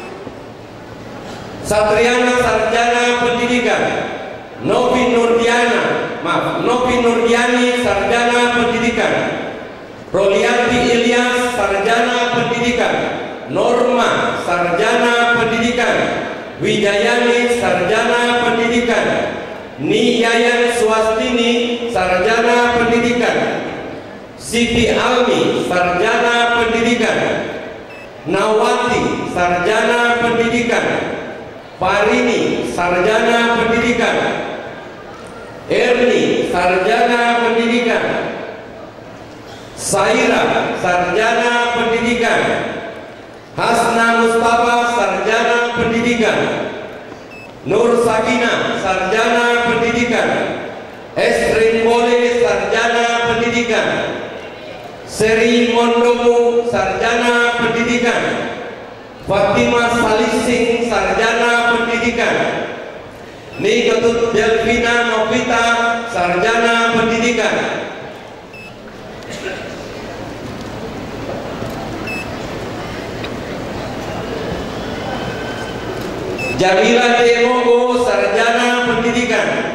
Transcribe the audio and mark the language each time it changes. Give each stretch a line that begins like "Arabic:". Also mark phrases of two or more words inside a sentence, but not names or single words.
Indonesian: Satriana, Sarjana Pendidikan. Novi Nurdiani, Sarjana Pendidikan. Rolianti Ilyas, Sarjana Pendidikan. Norma, Sarjana Pendidikan. Wijayani, Sarjana Pendidikan. Niyayan Swastini, Sarjana Pendidikan. Siti Almi, Sarjana Pendidikan. Nawati, Sarjana Pendidikan. Parini, Sarjana Pendidikan. Erni, Sarjana Pendidikan. Saira, Sarjana Pendidikan. Hasna Mustafa, Sarjana Pendidikan. Nur Sakina, Sarjana Pendidikan. Esrin Bole, Sarjana Pendidikan. Seri Mondomu, Sarjana Pendidikan. Fatimah Salising, Sarjana Pendidikan. Niketut Delvina Novita, Sarjana Pendidikan. Jamila Demogo, Sarjana Pendidikan.